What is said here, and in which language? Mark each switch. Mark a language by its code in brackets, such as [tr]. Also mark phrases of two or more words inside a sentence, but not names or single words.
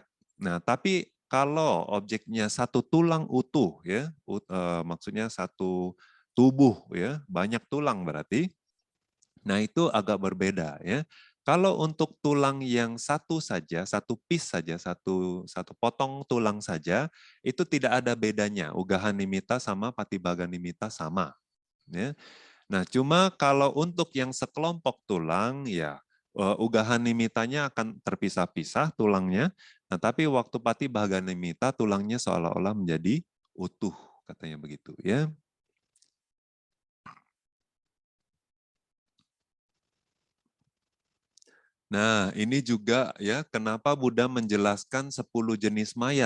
[id] Nah, tapi kalau objeknya satu tulang utuh ya, maksudnya satu tubuh ya, banyak tulang berarti. Nah, itu agak berbeda ya. Kalau untuk tulang yang satu saja, satu piece saja, satu potong tulang saja, itu tidak ada bedanya. [pi] Ugahan nimitta [id] sama [pi] patibaga nimitta [id] sama. Ya. Nah, cuma kalau untuk yang sekelompok tulang, ya [pi] ugahan nimittanya [id] akan terpisah-pisah tulangnya. Nah, tapi waktu [pi] patibaga nimitta [id] tulangnya seolah-olah menjadi utuh, katanya begitu. Ya. Nah, ini juga ya kenapa Buddha menjelaskan 10 jenis mayat.